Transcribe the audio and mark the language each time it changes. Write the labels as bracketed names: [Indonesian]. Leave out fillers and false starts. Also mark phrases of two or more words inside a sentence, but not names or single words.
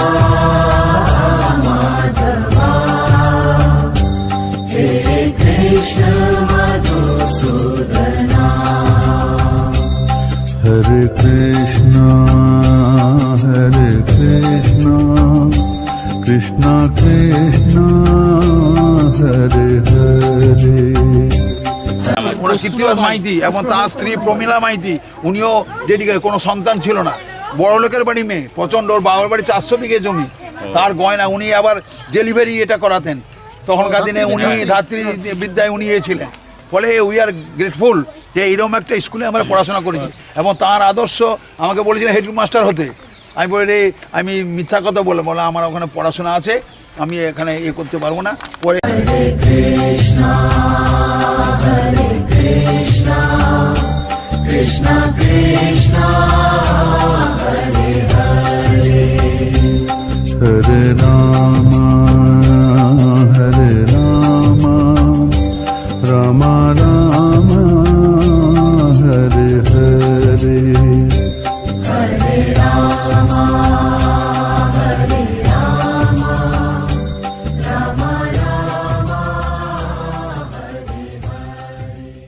[Sanskrit] Madhava He Krishna Madhusudana Hare Krishna Krishna Krishna Hare Hare [Bangla] কীর্তিবাস মাইতি এবং তার স্ত্রী প্রমীলা মাইতি, উনিও ডেডিকেটেড, কোনো সন্তান ছিল না, বড় লোকের বাড়ি মেয়ে, প্রচণ্ড, ওর বাবার বাড়ি 400 বিঘে জমি, তার গয়না, উনি আবার ডেলিভারি এটা করাতেন তখনকার দিনে, উনি ধাত্রী বিদ্যায় উনি ছিলেন। ফলে [English] we are grateful [Bangla] যে এইরকম একটা স্কুলে আমরা পড়াশোনা করেছি এবং তার আদর্শ আমাকে বলেছিলেন হেডমাস্টার হতে। আমি বলি আমি মিথ্যা কথা বলে আমার ওখানে পড়াশোনা আছে, আমি এখানে করতে পারবো না। পরে [Sanskrit] Krishna Krishna Hare Hare Hare Rama Rama Rama Hare Hare Hare Rama Rama Rama Hare Hare